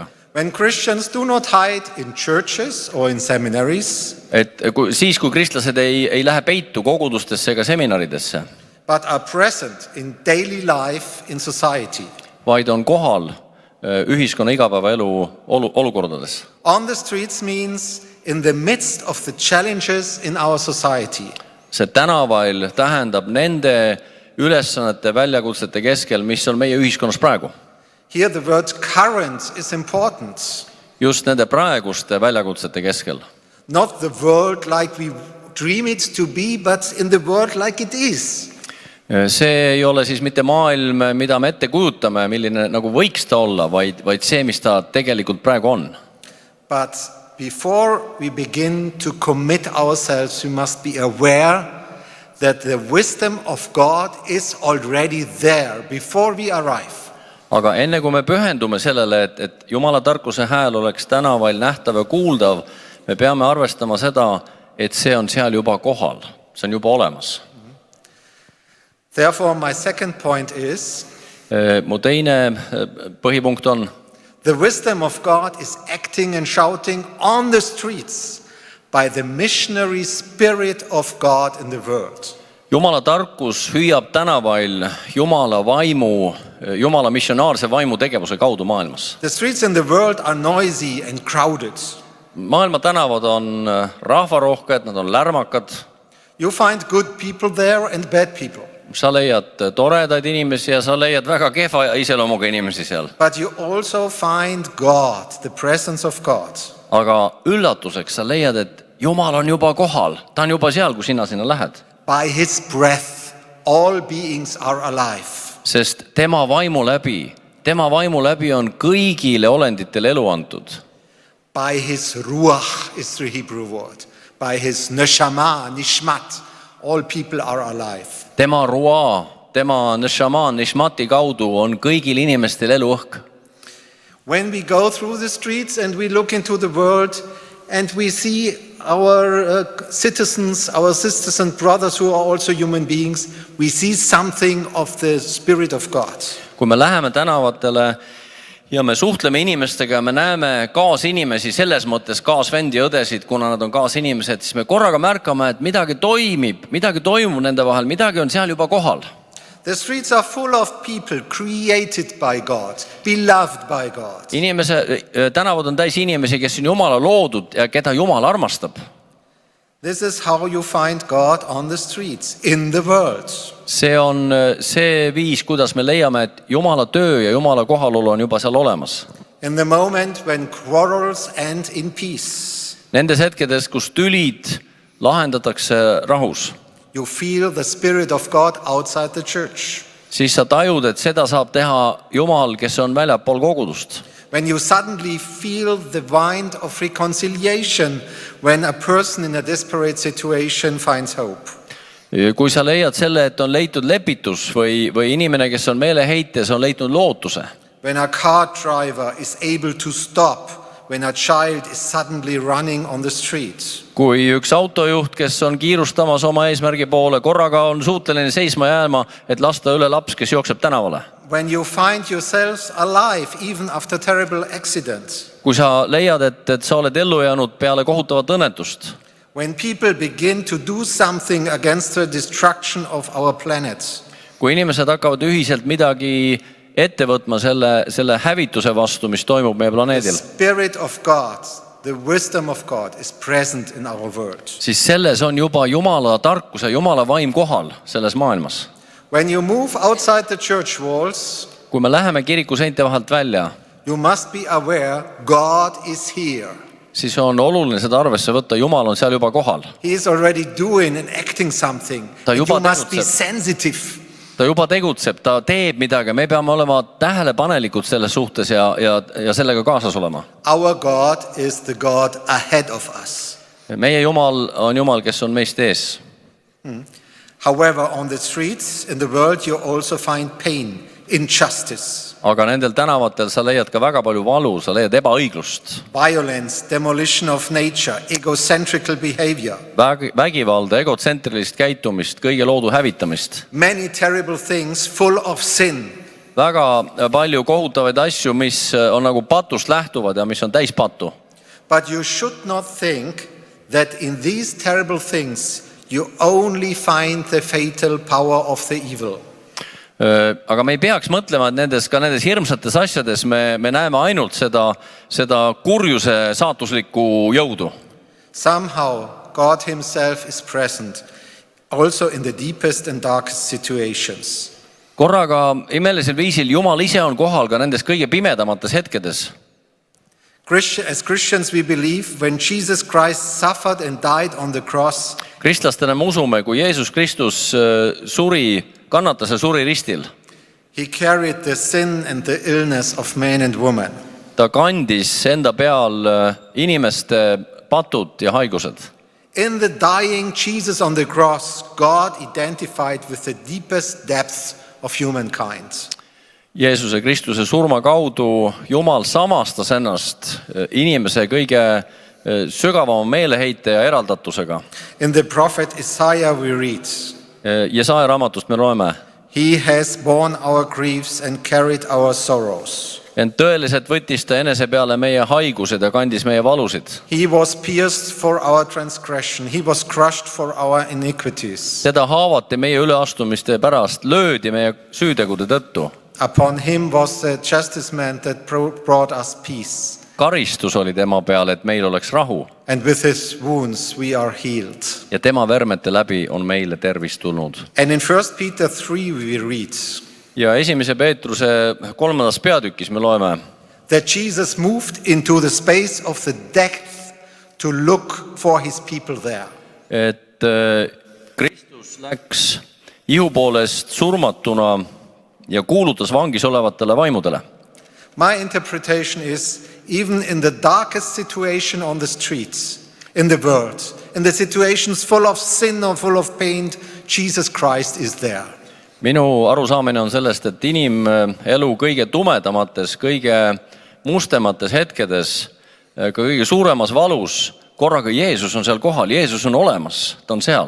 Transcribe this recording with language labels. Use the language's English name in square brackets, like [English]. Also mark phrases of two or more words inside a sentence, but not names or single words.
[English] When Christians do not hide in churches or in seminaries, [Estonian] Et siis, kui kristlased ei lähe peitu kogudustesse ega seminaridesse, [English] but are present in daily life in society. [Estonian] vaid on kohal ühiskonna igapäevaelu olukordades. [English] On the streets means in the midst of the challenges in our society. [Estonian] See tänavail tähendab nende ülesannete väljakutsete keskel, mis on meie ühiskonnas praegu. [English] Here the word current is important. [Estonian] Just nende praeguste väljakutsete keskel. [English] Not the world like we dream it to be, but in the world like it is. [Estonian] See ei ole siis mitte maailm, mida me ette kujutame, milline nagu võiks ta olla, vaid see, mis ta tegelikult praegu on. [English] But before we begin to commit ourselves, we must be aware that the wisdom of God is already there before we arrive. [Estonian] Aga enne kui me pühendume sellele, et Jumala tarkuse hääl oleks tänavail nähtav ja kuuldav, me peame arvestama seda, et see on seal juba kohal, see on juba olemas. [English] Therefore, my second point is [Estonian] Mu teine põhipunkt on, [English] the wisdom of God is acting and shouting on the streets by the missionary spirit of God in the world. [Estonian] Jumala tarkus hüüab Tänavail Jumala missionaarse vaimu tegevuse kaudu maailmas. [English] The streets in the world are noisy and crowded. [Estonian] Maailma tänavad on rahvarohked, nad on lärmakad. [English] You find good people there and bad people. [Estonian] Sa leiad toredaid inimesi ja sa leiad väga kehva iseloomuga inimesi seal. [English] But you also find God, the presence of God. [Estonian] Aga üllatuseks sa leiad, et Jumal on juba kohal. Ta on juba seal, kui sina sinna lähed. [English] By his breath, all beings are alive. [Estonian] Sest tema vaimu läbi on kõigile olenditele elu antud. [English] By his ruach is the Hebrew word. By his [Hebrew] נשמה, נשמת, [English] all people are alive. [Estonian] Tema ruaa, tema neshama, nishmati kaudu on kõigil inimestel eluõhk. [English] When we go through the streets and we look into the world and we see our citizens, our sisters and brothers who are also human beings, we see something of the Spirit of God. [Estonian] Kui me läheme tänavatele ja me suhtleme inimestega ja me näeme kaasinimesi selles mõttes kaasvendi ja õdesid, kuna nad on kaasinimesed, siis me korraga märkame, et midagi toimub nende vahel, midagi on seal juba kohal. [English] The streets are full of people created by God, beloved by God. [Estonian] Tänavad on täis inimesi, kes on Jumala loodud ja keda Jumal armastab. [English] This is how you find God on the streets, in the world. [Estonian] See on see viis, kuidas me leiame, et Jumala töö ja Jumala kohalolu on juba seal olemas. [English] In the moment when quarrels end in peace. [Estonian] Nendes hetkedes, kus tülid lahendatakse rahus. [English] You feel the Spirit of God outside the church. [Estonian] Siis sa tajud, et seda saab teha Jumal, kes on väljapool kogudust. [English] When you suddenly feel the wind of reconciliation when a person in a desperate situation finds hope. [Estonian] Kui sa leiad selle, et on leitud lepitus või inimene, kes on meeleheites, on leidnud lootuse. [English] When a car driver is able to stop when a child is suddenly running on the street. [Estonian] Kui üks autojuht, kes on kiirustamas oma eesmärgi poole, korraga on suuteline seisma jääma, et lasta üle laps, kes jookseb tänavale. [English] When you find yourselves alive even after terrible accidents. [Estonian] Kui sa leiad, et sa oled ellu jäänud peale kohutavat õnnetust. [English] When people begin to do something against the destruction of our planet. [Estonian] Kui inimesed hakkavad ühiselt midagi ette võtma selle hävituse vastu, mis toimub meie planeedil. [English] The Spirit of God, the wisdom of God is present in our world. [Estonian] Siis selles on juba Jumala tarkus ja Jumala vaim kohal selles maailmas. [English] When you move outside the church walls, [Estonian] kui me läheme kiriku seinte vahelt välja, [English] you must be aware God is here. [Estonian] Siis on oluline seda arvesse võtta, Jumal on seal juba kohal. [English] He is already doing and acting something. You must be sensitive. [Estonian] Ta juba tegutseb, ta teeb midagi, me peame olema tähelepanelikud selles suhtes ja sellega kaasas olema. [English] Our God is the God ahead of us. [Estonian] Meie Jumal on Jumal, kes on meist ees. [English] However, on the streets in the world you also find pain, injustice. [Estonian] Aga nendel tänavatel sa leiad ka väga palju valu, sa leiad ebaõiglust. [English] Violence, demolition of nature, egocentrical behavior. [Estonian] Vägivalda, egotsentrilist käitumist, kõige loodu hävitamist. [English] Many terrible things full of sin. [Estonian] Väga palju kohutavaid asju, mis on nagu patust lähtuvad ja mis on täis patu. [English] But you should not think that in these terrible things you only find the fatal power of the evil. [Estonian] Aga me ei peaks mõtlema, et nendes hirmsates asjades me näeme ainult seda kurjuse saatuslikku jõudu. [English] Somehow God himself is present also in the deepest and darkest situations. [Estonian] Korraga imelisel viisil Jumal ise on kohal ka nendes kõige pimedamates hetkedes. [English] As Christians we believe when Jesus Christ suffered and died on the cross. [Estonian] Kristlastena me usume, kui Jeesus Kristus kannatas ja suri ristil. [English] He carried the sin and the illness of man and woman. [Estonian] Ta kandis enda peal inimeste patud ja haigused. [English] In the dying Jesus on the cross, God identified with the deepest depths of humankind. [Estonian] Jeesuse Kristuse surma kaudu Jumal samastas ennast inimese kõige sügavama meeleheite ja eraldatusega. [English] In the prophet Isaiah we read, [Estonian] Jesaja raamatust me loeme, [English] He has borne our griefs and carried our sorrows. [Estonian] ent tõeliselt võttis ta enese peale meie haigused ja kandis meie valusid. [English] He was pierced for our transgression. He was crushed for our iniquities. [Estonian] Teda haavati meie üleastumiste pärast, löödi meie süütegude tõttu. [English] Upon him was the chastisement that brought us peace. [Estonian] Karistus oli tema peal, et meil oleks rahu. [English] And with his wounds we are healed. [Estonian] Ja tema vermete läbi on meile tervis tulnud. [English] And in 1 Peter 3 we read, [Estonian] Ja 1. Peetruse 3. peatükis me loeme, [English] that Jesus moved into the space of the death to look for his people there. [Estonian] et Kristus läks ihu poolest surmatuna ja kuulutas vangis olevatele vaimudele. [English] My interpretation is, even in the darkest situation on the streets, in the world, in the situations full of sin or full of pain, Jesus Christ is there. [Estonian] Minu arusaamine on sellest, et inimelu kõige tumedamates, kõige mustemates hetkedes, ka kõige suuremas valus, korraga Jeesus on seal kohal, Jeesus on olemas, ta on seal.